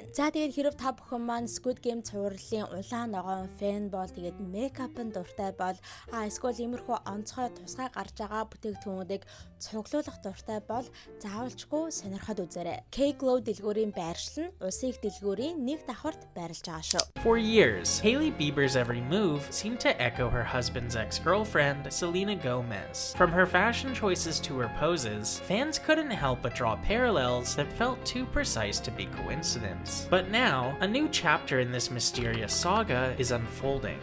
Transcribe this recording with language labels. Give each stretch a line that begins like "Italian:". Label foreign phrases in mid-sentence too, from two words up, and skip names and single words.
Mongolian: За тэгээд хэрэв та бүхэн маань Squid Game цувралын улаан ногоон фэн бол тэгээд мейкапын дуртай бол эсвэл иймэрхүү онцгой тусгай гарч байгаа бүтээгдэхүүнүүдийг цуглуулах дуртай бол заавалчгүй сонирхоод үзээрэй. K-Glow дэлгүүрийн байршил нь улсын их дэлгүүрийн нэг давхарт байрлаж байгаа шүү.
English: For years, Hailey Bieber's every move seemed to echo her husband's ex-girlfriend, Selena Gomez. From her fashion choices to her poses, fans couldn't help but draw parallels that felt too precise to be coincidence. But now, a new chapter in this mysterious saga is unfolding.